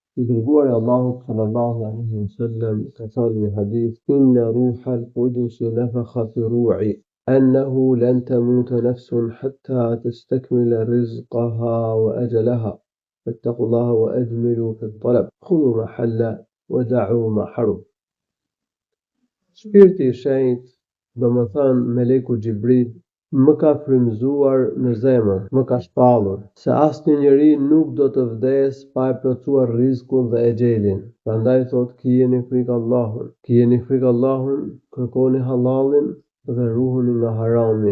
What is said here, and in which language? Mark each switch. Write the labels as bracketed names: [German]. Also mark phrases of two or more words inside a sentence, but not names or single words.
[Albanian] I dërguari i Allahut [Arabic] صلى الله عليه وسلم [Albanian] ka thënë në hadith: [Arabic] "إن روح القدس نفث في روعي أنه لن تموت نفس حتى تستكمل رزقها وأجلها. فاتقوا الله وأجملوا في الطلب خذوا ما حل ودعوا ما حرم." [Albanian] Shpirti i shenjtë, domethënë Meleku Xhibril, më ka frymëzuar në zemër, më ka shpallur se asnjë njeri nuk do të vdes pa e plotësuar rizkun dhe exhelin. Prandaj thot: kijeni frikë Allahun, kërkoni halalin dhe ruhuni nga harami.